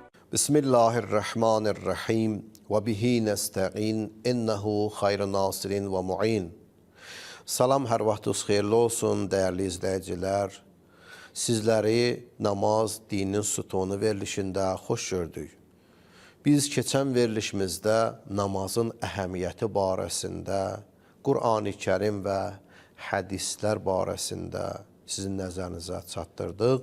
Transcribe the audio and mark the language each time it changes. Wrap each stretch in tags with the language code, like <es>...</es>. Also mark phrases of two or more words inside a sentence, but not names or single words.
<ar>بسم الله الرحمن الرحيم و به نستعين إنه خير ناصرين و معين.</ar> <az>Salam, hər vaxtınız xeyirli olsun dəyərli izləyicilər. Sizləri namaz dinin sütunu verilişində xoş gördük. Biz keçən verilişimizdə namazın əhəmiyyəti barəsində, Qur'an-ı Kərim və hədislər barəsində sizin nəzərinizə çatdırdıq.</az>